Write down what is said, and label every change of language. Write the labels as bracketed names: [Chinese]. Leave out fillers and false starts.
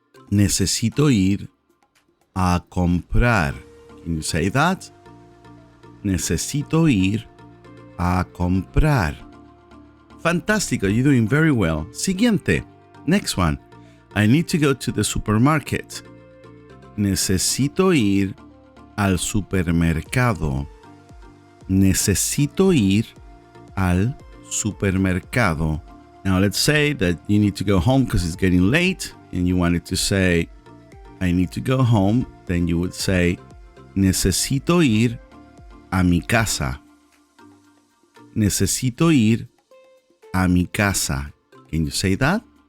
[Spanish] Necesito ir a comprar. [English] Can you say that? [Spanish] Necesito ir a comprar. [English] Fantástico, you're doing very well. [Spanish] Siguiente. [English] Next one. I need to go to the supermarket. [Spanish] Necesito ir al supermercado. Necesito ir al supermercado. [English] Now let's say that you need to go home because it's getting late and you wanted to say, I need to go home. Then you would say, [Spanish] necesito ir a mi casa. Necesito ir a mi casa. [English] Can you say that?